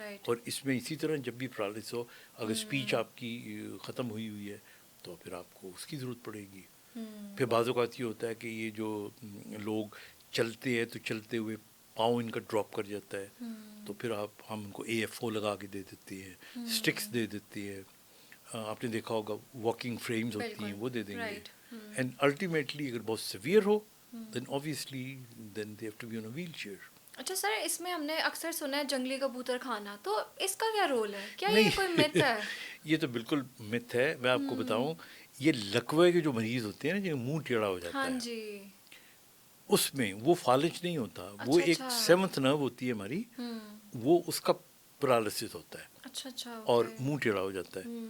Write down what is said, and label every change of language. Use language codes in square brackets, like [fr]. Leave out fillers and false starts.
[ur] اور اس میں اسی طرح جب بھی پیرالسس ہو اگر اسپیچ آپ کی ختم ہوئی ہے تو پھر آپ کو اس کی ضرورت پڑے گی. پھر بعض اوقات یہ ہوتا ہے کہ یہ جو لوگ چلتے ہیں تو چلتے ہوئے پاؤں ان کا ڈراپ کر جاتا ہے, تو پھر ہم ان کو AFO لگا کے دے دیتے ہیں, اسٹکس دے دیتے ہیں. آپ نے دیکھا ہوگا واکنگ فریمز ہوتی ہیں وہ دے دیں گے. [en] and ultimately [ur] اگر بہت [en] Severe ہو then obviously then they have to be on a wheelchair. [ur] اچھا سر, اس میں ہم نے اکثر سنا ہے جنگلی کبوتر کھانا, تو اس کا کیا رول ہے؟ کیا یہ کوئی مت ہے؟ یہ تو بالکل مت ہے. میں آپ کو بتاؤں, یہ لکوے کے جو مریض ہوتے ہیں نا جن منہ ٹیڑھا ہو جاتا ہے, اس میں وہ فالج نہیں ہوتا, وہ ایک 7th نرو ہوتی ہے ہماری, وہ اس کا پیرالسس ہوتا ہے اور منہ ٹیڑھا ہو جاتا ہے.